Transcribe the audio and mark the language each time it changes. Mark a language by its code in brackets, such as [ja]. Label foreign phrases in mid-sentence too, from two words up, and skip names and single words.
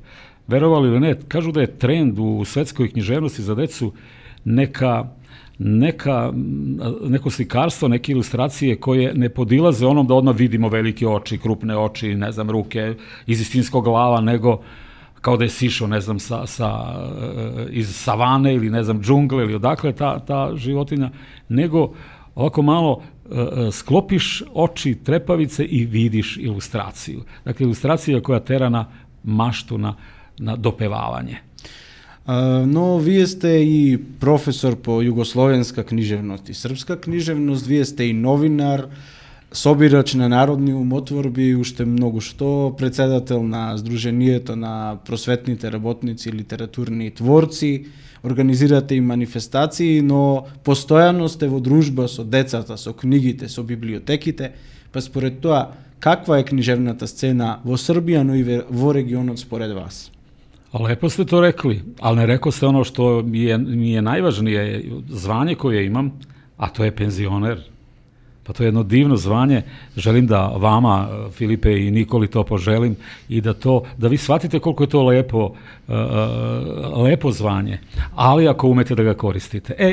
[sr] Verovali ili ne, kažu da je trend u svetskoj književnosti za decu neko slikarstvo, neke ilustracije koje ne podilaze onom da odmah vidimo velike oči, krupne oči, ne znam, ruke iz istinskog glava, nego kao da je sišao, ne znam, iz savane ili, ne znam, džungle ili odakle ta životinja, nego ovako malo sklopiš oči, trepavice i vidiš ilustraciju. Dakle, ilustracija koja tera na maštu, na na dopevavanje. [mk] No, vие сте и професор по југословенска книжевност и српска книжевност, вие сте и новинар, собирач на народни умотворби, уште многу што, председател на Сдруженијето на просветните работници и литературни творци, организирате и манифестации, но постојано сте во дружба со децата, со книгите, со библиотеките, па според тоа, каква е книжевната сцена во Србија, но и во регионот според вас? [sr] Lepo ste to rekli, ali ne rekao ste ono što mi je najvažnije zvanje koje imam, a to je penzioner. Pa to je jedno divno zvanje. Želim da vama, Filipe i Nikoli, to poželim i da vi shvatite koliko je to lepo zvanje, ali ako umete da ga koristite.